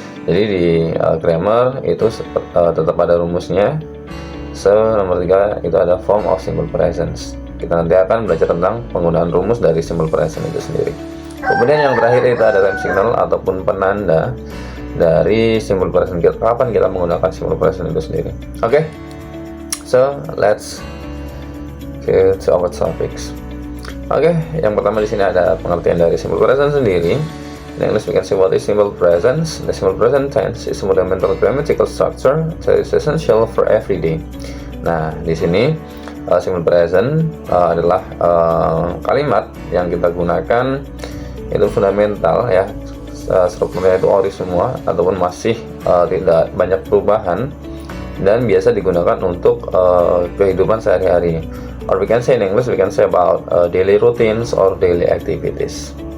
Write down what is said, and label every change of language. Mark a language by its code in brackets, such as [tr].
[id] Jadi di grammar itu tetap ada rumusnya. So nomor 3 itu ada form of simple presence. Kita nanti akan belajar tentang penggunaan rumus dari simple present itu sendiri. Kemudian yang terakhir itu ada time signal ataupun penanda dari simple present. Kapan kita menggunakan simple present itu sendiri. [en] Oke, so let's get to our topics. [id] Oke, yang pertama di sini ada pengertian dari simple present sendiri. [en] In English we can say what is simple present. The simple present tense is a fundamental grammatical structure that is essential for every day. [id] Nah, di sini simple present adalah kalimat yang kita gunakan itu fundamental ya, strukturnya itu ori semua ataupun masih tidak banyak perubahan dan biasa digunakan untuk kehidupan sehari-hari, or we can say in English we can say about daily routines or daily activities.